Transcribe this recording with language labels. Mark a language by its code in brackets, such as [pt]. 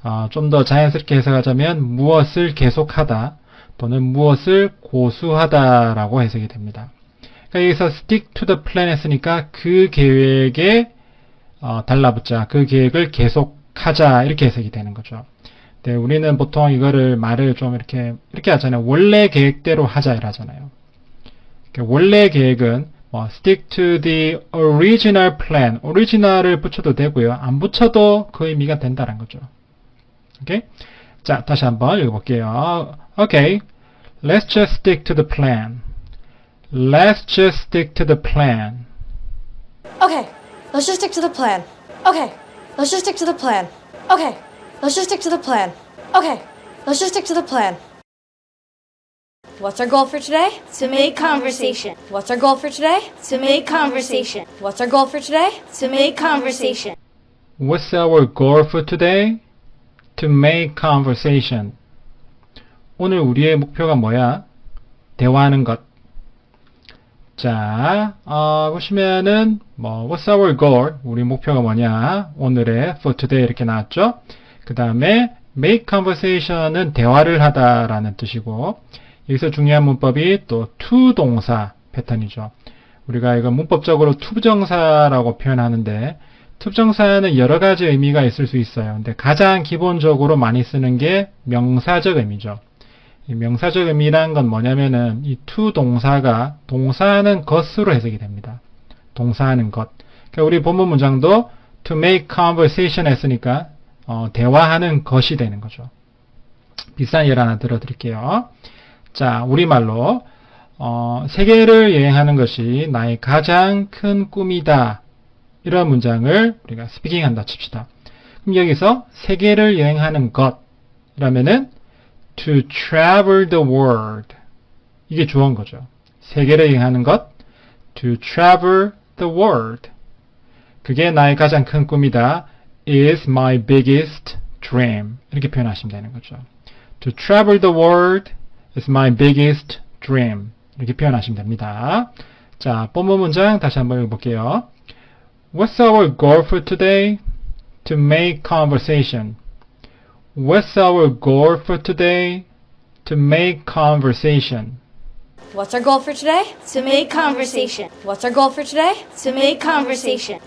[ko] 좀 더 자연스럽게 해석하자면 무엇을 계속하다 또는 무엇을 고수하다라고 해석이 됩니다. 그러니까 여기서 [en] stick to the plan [ko] 했으니까 그 계획에 달라붙자, 그 계획을 계속하자 이렇게 해석이 되는 거죠. 네, 우리는 보통 이거를 말을 좀 이렇게 하잖아요. 원래 계획대로 하자 이러잖아요. 원래 계획은 [en] stick to the original plan. [ko] original을 붙여도 되고요. 안 붙여도 그 의미가 된다는 거죠. 오케이? 자, 다시 한번 읽어볼게요. [en] Okay, let's just stick to the plan. Let's just stick to the plan. Okay, let's just stick to the plan. Okay, let's just stick to the plan. Okay, let's just stick to the plan. Okay, let's just stick to the plan. What's our goal for today? To make conversation. What's our goal for today? To make conversation. What's our goal for today? To make conversation. What's our goal for today? To make conversation. [ko] 오늘 우리의 목표가 뭐야? 대화하는 것. 자, 보시면은 [en] what's our goal? [ko] 우리 목표가 뭐냐? 오늘의 [en] for today [ko] 이렇게 나왔죠? 그 다음에 [en] make conversation [ko] 은 대화를 하다라는 뜻이고, 여기서 중요한 문법이 또 to 동사 패턴이죠. 우리가 이거 문법적으로 투부정사라고 표현하는데, 투부정사는 여러 가지 의미가 있을 수 있어요. 근데 가장 기본적으로 많이 쓰는 게 명사적 의미죠. 이 명사적 의미란 건 뭐냐면은 이 to 동사가 동사하는 것으로 해석이 됩니다. 동사하는 것. 그러니까 우리 본문 문장도 [en] to make conversation [ko] 했으니까 대화하는 것이 되는 거죠. 비슷한 예를 하나 들어드릴게요. 자, 우리말로 세계를 여행하는 것이 나의 가장 큰 꿈이다. 이런 문장을 우리가 스피킹한다 칩시다. 그럼 여기서 세계를 여행하는 것이라면은 [en] to travel the world. [ko] 이게 주어인 거죠. 세계를 여행하는 것, [en] to travel the world. [ko] 그게 나의 가장 큰 꿈이다. [en] is my biggest dream. [ko] 이렇게 표현하시면 되는 거죠. [en] To travel the world is my biggest dream. [ko] 이렇게 표현하시면 됩니다. 자, 본문 문장 다시 한번 읽어볼게요. [en] What's our goal for today? To make conversation. What's our goal for today? To make conversation. What's our goal for today? To make conversation. What's our goal for today? To make conversation.